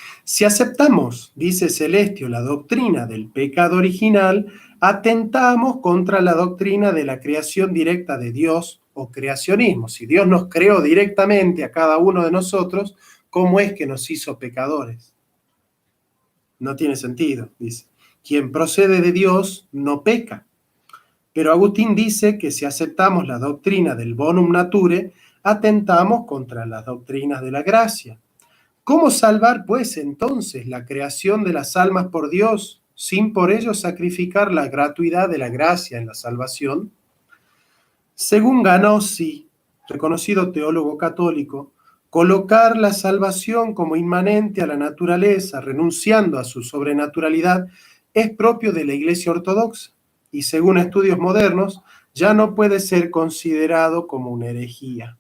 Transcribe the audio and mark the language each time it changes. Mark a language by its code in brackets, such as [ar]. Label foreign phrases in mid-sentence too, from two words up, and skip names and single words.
[es] Si aceptamos, dice Celestio, la doctrina del pecado original, atentamos contra la doctrina de la creación directa de Dios o creacionismo. Si Dios nos creó directamente a cada uno de nosotros, ¿cómo es que nos hizo pecadores? No tiene sentido, dice. Quien procede de Dios no peca. Pero Agustín dice que si aceptamos la doctrina del [la] bonum nature, [es] atentamos contra las doctrinas de la gracia. ¿Cómo salvar, pues, entonces la creación de las almas por Dios, sin por ello sacrificar la gratuidad de la gracia en la salvación? Según Ganossi, reconocido teólogo católico, colocar la salvación como inmanente a la naturaleza, renunciando a su sobrenaturalidad, es propio de la Iglesia ortodoxa y, según estudios modernos, ya no puede ser considerado como una herejía.